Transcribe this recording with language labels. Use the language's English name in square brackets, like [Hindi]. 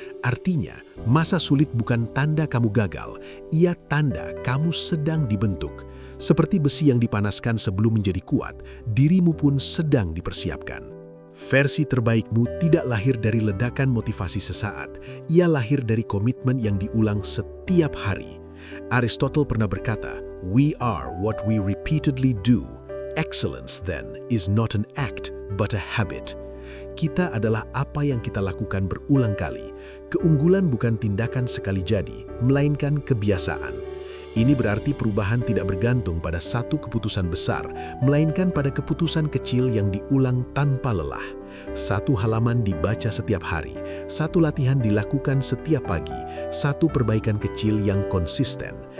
[Indonesian] Artinya, masa sulit bukan tanda kamu gagal, ia tanda kamu sedang dibentuk. Seperti besi yang dipanaskan sebelum menjadi kuat, dirimu pun sedang dipersiapkan. Versi terbaikmu tidak lahir dari ledakan motivasi sesaat, ia lahir dari komitmen yang diulang setiap hari. [English] Aristotle [Indonesian] pernah berkata, [English] "We are what we repeatedly do. Excellence, then, is not an act, but a habit." [Indonesian] Kita adalah apa yang kita lakukan berulang kali. Keunggulan bukan tindakan sekali jadi, melainkan kebiasaan. Ini berarti perubahan tidak bergantung pada satu keputusan besar, melainkan pada keputusan kecil yang diulang tanpa lelah. Satu halaman dibaca setiap hari, satu latihan dilakukan setiap pagi, satu perbaikan kecil yang konsisten.